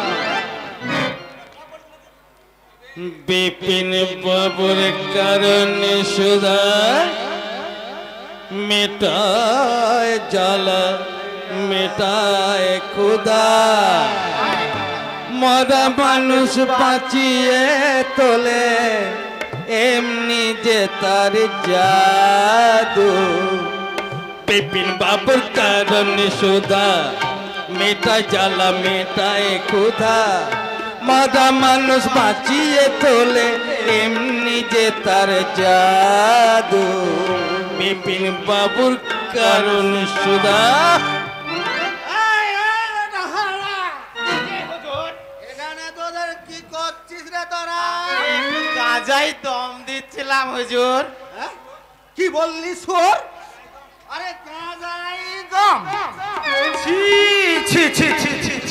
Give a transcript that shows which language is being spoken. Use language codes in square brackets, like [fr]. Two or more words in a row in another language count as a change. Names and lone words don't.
[bn] বিপিন বাবুর কারণ সুধা মিটায় জ্বালা মিটায় খুদা মরা মানুষ বাঁচিয়ে তোলে এমনি যে তার জাদু বিপিন বাবুর কারণ সুধা মিটায় জ্বালা মিটায় খুদা মরা মানুষ বাঁচিয়ে তোলে এমনি যে তার জাদু বিপিন বাবুর কারণ সুধা এখানে তোদের কি করছিস রে তোরা? গাজাই দম দিচ্ছিলাম হুজুর। কি বললি সোর? আরে গাঁজাই দম? ছি ছি ছি ছি ছি ছি।